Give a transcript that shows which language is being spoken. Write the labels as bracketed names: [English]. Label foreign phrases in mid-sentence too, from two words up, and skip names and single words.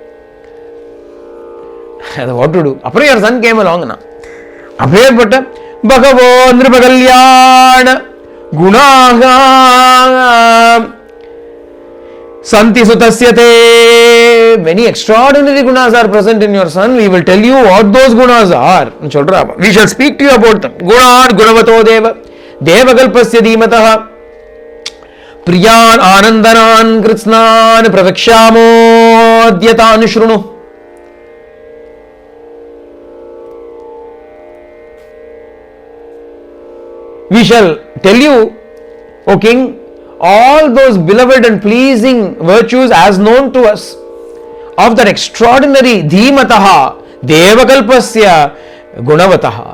[English] What to do? After your son came along, [Sanskrit] Bhagavo Nripagalyana Gunaha Santi Sutasyate. [English] Many extraordinary gunas are present in your son. We will tell you what those gunas are. We shall speak to you about them. [Sanskrit] Gunan Gunavato Deva Devakalpasya Dhimataha Priyan Anandanan Kritsnan Pravikshamo Dhyatan Shrunu. [English] We shall tell you, O King, all those beloved and pleasing virtues as known to us of that extraordinary [Sanskrit] Dhimataha Devakalpasya Gunavataha.